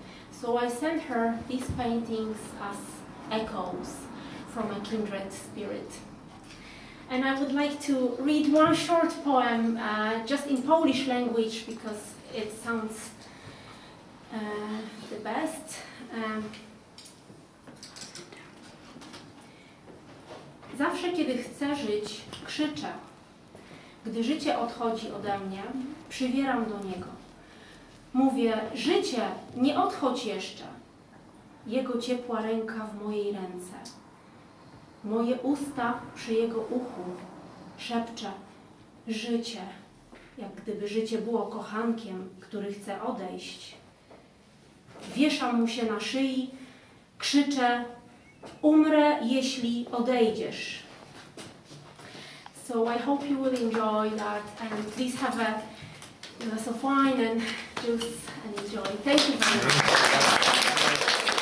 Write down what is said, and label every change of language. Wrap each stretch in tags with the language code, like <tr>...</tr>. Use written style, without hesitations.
<en>So I sent her these paintings as echoes from a kindred spirit. And I would like to read one short poem just in Polish language because it sounds the best.</en> <pl>Zawsze, kiedy chcę żyć, krzyczę. Gdy życie odchodzi ode mnie, przywieram do niego. Mówię, życie, nie odchodź jeszcze. Jego ciepła ręka w mojej ręce. Moje usta przy jego uchu szepcze życie, jak gdyby życie było kochankiem, który chce odejść. Wieszam mu się na szyi, krzyczę, umrę, jeśli odejdziesz.</pl> <en>So I hope you will enjoy that and please have a glass of wine and juice and enjoy. Thank you very much.</en>